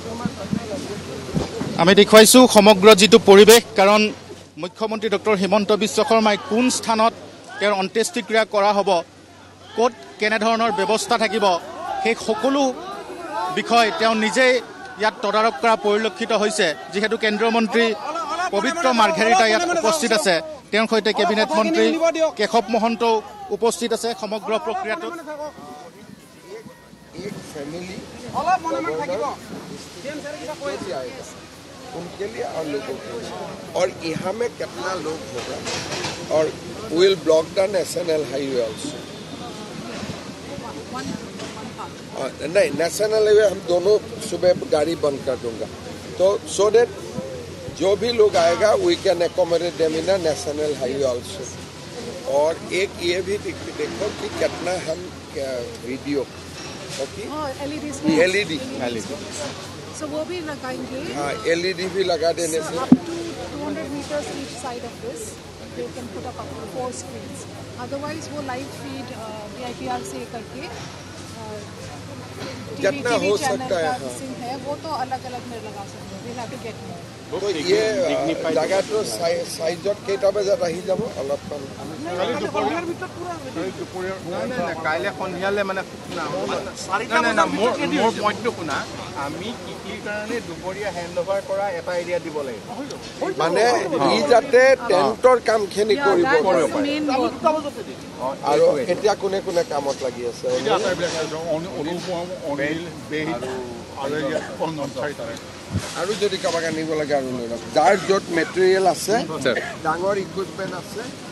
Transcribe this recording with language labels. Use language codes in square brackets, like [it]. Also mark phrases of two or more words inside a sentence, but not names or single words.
[as] আমি দেখুৱাইছোঁ সমগ্ৰ যিটো পৰিৱেশ কাৰণ মুখ্যমন্ত্ৰী ডক্টৰ হিমন্ত বিশ্ব শৰ্মাই কোন স্থানত তেওঁৰ অন্ত্যেষ্টিক্ৰিয়া কৰা হ'ব ক'ত কেনেধৰণৰ ব্যৱস্থা থাকিব সেই সকলো বিষয় তেওঁ নিজেই ইয়াত তদাৰক কৰা পৰিলক্ষিত হৈছে যিহেতু কেন্দ্ৰীয় মন্ত্ৰী পবিত্ৰ মাৰ্ঘেৰিটা ইয়াত উপস্থিত আছে তেওঁৰ সৈতে কেবিনেট মন্ত্ৰী কেশৱ মহন্তও উপস্থিত আছে সমগ্ৰ প্ৰক্ৰিয়াটোত [hi] उनके लिए और लोगों के लिए और यहाँ में कितना लोग होगा और [en] will block the national highway also [hi] नहीं [en] national highway [hi] हम दोनों सुबह गाड़ी बंद कर दूंगा तो [en] so that [hi] जो भी लोग आएगा [en] we can accommodate them in national highway also [hi] और एक ये भी देखो कि कितना हम [en] video LED [hi] So वो भी लगाएंगे हाँ एलईडी भी लगा देने से [en] up to 200 meters each side of this they can put up to 4 screens otherwise [hi] वो live feed VIPR से करके जितना हो सकता है है वो तो अलग अलग में लगा सकते हैं [en] we'll have to get more [hi] तो ये [as] जगहটো সাইজত কেইটা বজাত আহি যাব অলপমান কাইলৈ সন্ধিয়ালৈ মানে মোৰ পইণ্টটো শুনা আমি কৃষিৰ কাৰণে দুপৰীয়া হেণ্ড অভাৰ কৰা এটা এৰিয়া দিব লাগিব মানে ই যাতে টেণ্টৰ কামখিনি কৰিব পাৰে আৰু এতিয়া কোনে কোনে কামত লাগি আছে আৰু যদি কাবাক আনিব লাগে আৰু লৈ লওক যাৰ য'ত মেটেৰিয়েল আছে ডাঙৰ ইকুইপমেণ্ট আছে